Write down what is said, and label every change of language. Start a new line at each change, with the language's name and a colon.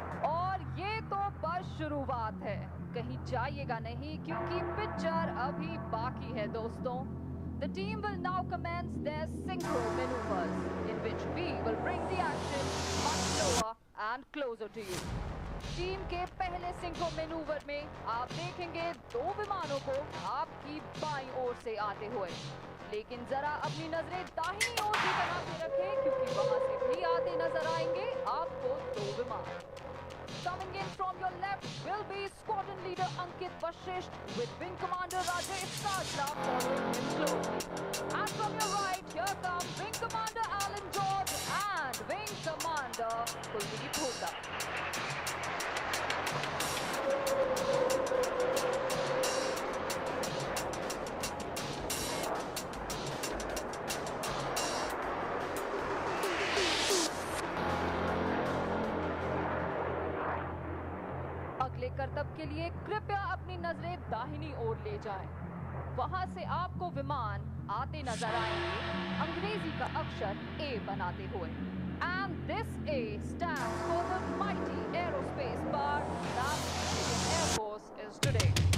Hindi: और ये तो बस शुरुआत है, कहीं जाइएगा नहीं क्योंकि पिक्चर अभी बाकी है दोस्तों।
English: The team will now commence their synchro maneuvers, in which we will bring the action much slower and closer to you.
Hindi: Team के पहले सिंक्रो मैनूवर में आप देखेंगे दो विमानों को आपकी बाईं ओर से आते हुए, लेकिन जरा अपनी नजरें दाहिनी ओर भी बना के रखें क्योंकि वहां से भी आते नजर आएंगे आपको दो विमान।
English: Coming in from your left will be Squadron Leader Ankit Vashisht with Wing Commander Rajesh Sajla following him closely. And from your right, here come Wing Commander Alan George and Wing Commander Kuldeep Hooda.
Hindi: अगले करतब के लिए कृपया अपनी नजरें दाहिनी ओर ले जाएं। वहां से आपको विमान आते नजर आएंगे अंग्रेजी का अक्षर A बनाते हुए।
English: And this A stands for the mighty aerospace power that the Indian Air Force is today.